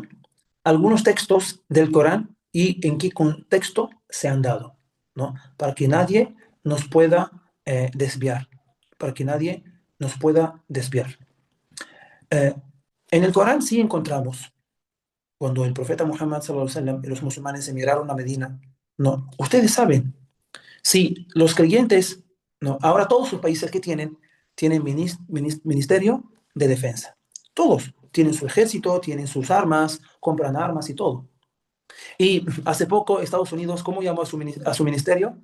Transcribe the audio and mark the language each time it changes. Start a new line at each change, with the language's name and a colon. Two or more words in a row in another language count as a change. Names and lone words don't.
Spanish: Algunos textos del Corán y en qué contexto se han dado, ¿no? Para que nadie nos pueda desviar, para que nadie nos pueda desviar. Eh, en el Corán sí encontramos, cuando el profeta Muhammad
Arabic: صلى الله عليه وسلم
Spanish: y los musulmanes emigraron a Medina, no, ustedes saben, si los creyentes, no, ahora todos los países que tienen ministerio de defensa. Todos tienen su ejército, tienen sus armas, compran armas y todo. Y hace poco Estados Unidos, ¿cómo llamó a su ministerio?